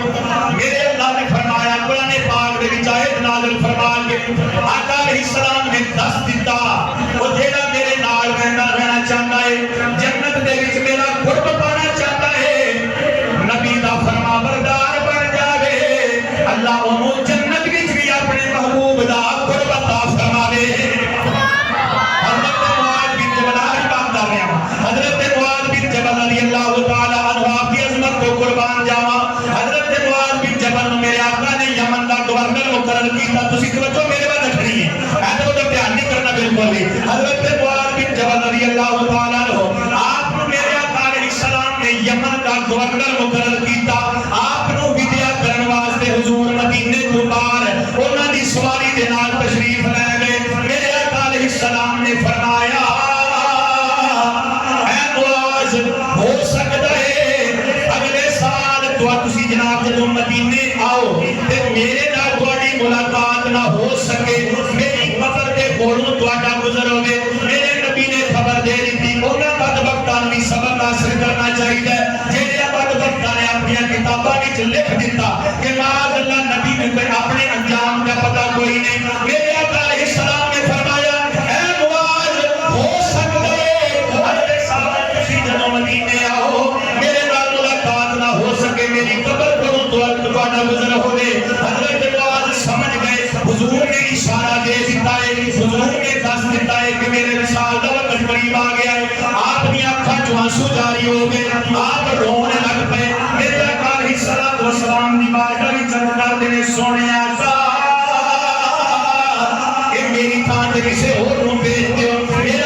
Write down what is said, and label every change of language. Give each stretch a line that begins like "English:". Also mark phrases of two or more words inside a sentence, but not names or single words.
Punjabi: میرے اللہ نے فرمایا قرآن پاک دے وچ آیت نازل فرما کے آقا
Arabic: علیہ السلام
Punjabi: نے دس دیتا وہ جیڑا میرے نال رہنا چاہتا ہے، جنت دے وچ میرا قرب پانا چاہتا ہے، نبی دا فرما بردار بن جاوے، اللہ انہوں جنت وچ بھی اپنے محبوب دا قرب عطا فرماوے۔ حضرت معاذ بن جبل حضرت معاذ بن جبل
Arabic: رضی اللہ تعالی عنہ
Punjabi: آپ کی عظمت کو قربان جاواں۔ حضرت معاذ بن جبل میرے آقا نے یمن دا گورنر مقرر کیتا، تسی توجہ میرے بعد رکھنی ہے، ایسا تو دھیان نہیں کرنا بالکل بھی۔ حضرت معاذ بن جبل
Arabic: رضی اللہ تعالی عنہ
Punjabi: آپ کو میرے آقا
Arabic: علیہ السلام
Punjabi: نے یمن دا گورنر مقرر کیتا، آپ کو ودیا کرن واسطے حضور مدینے تو باہر انہاں دی سواری دے نال تشریف لے گئے۔ میرے آقا
Arabic: علیہ السلام
Punjabi: نے فرمایا اے معاذ ہو سکتا ہے اگلے سال تسی جناب جدوں مدینے آؤ تے میرے نال تہاڈی ملاقات نہ ہو سکے، میری قبر دے کولوں تہاڈا گزر ہوے۔ میرے نبی نے خبر دے دتی انہاں بدبختاں نوں سبق حاصل کرنا چاہیے، جہڑے بدبختاں نے اپنی کتاباں وچ لکھ دیتا کہ
Arabic: معاذ اللہ
Punjabi: نبی نے کوئی اپنے انجام کا پتہ کوئی نہیں۔ میرے آقا
Arabic: علیہ السلام
Punjabi: نے فرمایا اے معاذ ہو سکتا ہے اگلے سال تسی جدوں مدینے آؤ میرے نال ملاقات نہ ہو سکے، میری قبر کولوں تہاڈا گزر ہوے۔ حضرت معاذ سمجھ گئے، حضور نے اشارہ دے دیتا ہے، حضور نے دس دیتا ہے کہ میرے وصال دا وقت قریب آ گیا ہے۔ آپ دی اکھاں چوں آنسو جاری ہو گئے، آپ رونے لگ پے۔ میرے آقا
Arabic: علیہ السلام
Punjabi: دی بارگاہ وچ عرض کردے نے سونے آقا کہ میری تھاں تے کسے ہور نوں بھیج دیو۔